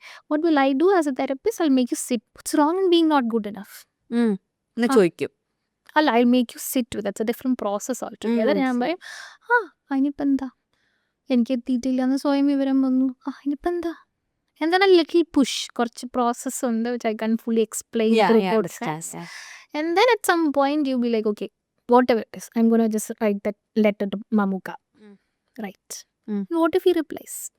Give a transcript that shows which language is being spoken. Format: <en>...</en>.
<en>What will I do as a therapist? I'll make you sit. What's wrong in being not good enough?</en> <ml>എന്ന് ചോദിക്കും. അല്ല,</ml> <en>I'll make you sit with. That's a different process altogether.</en> <ml>ഞാൻ പറയും അതിനിപ്പോൾ എന്താ, എനിക്ക് എത്തിയിട്ടില്ല എന്ന് സ്വയം വിവരം വന്നു, അതിനിപ്പോൾ എന്താ.</ml> <en>And then a little push,</en> <ml>കുറച്ച് പ്രോസസ്സ് ഉണ്ട്</ml> <en>which I can't fully explain through podcast. And then at some point you'll be like, okay, whatever it is, I'm gonna just write that letter to Mamuka. Right. What if he replies?</en>